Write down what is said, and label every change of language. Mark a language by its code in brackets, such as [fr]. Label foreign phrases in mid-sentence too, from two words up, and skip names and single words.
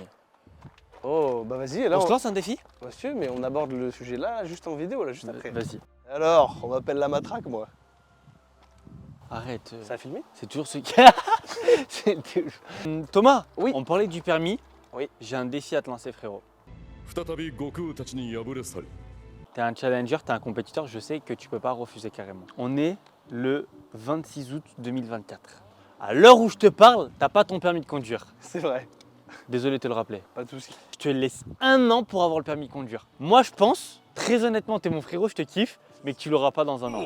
[fr] Oh bah vas-y, là On se lance un défi? Monsieur, mais on aborde le sujet là, juste en vidéo, là, juste après. Vas-y. Alors, on m'appelle la matraque moi. Arrête. Ça a filmé? C'est toujours ce qui. C'est toujours- Thomas, Oui. on parlait du permis. Oui. J'ai un défi à te lancer, frérot. [ja] 再び悟空たちに敗れ去り [fr] T'es un challenger, t'es un compétiteur, je sais que tu peux pas refuser carrément. On est le 26 août 2024. À l'heure où je te parle, t'as pas ton permis de conduire. C'est vrai, Désolé de te le rappeler. pas de soucis. Je te laisse un an pour avoir le permis de conduire. Moi, je pense, très honnêtement, t'es mon frérot, je te kiffe, mais que tu l'auras pas dans un an.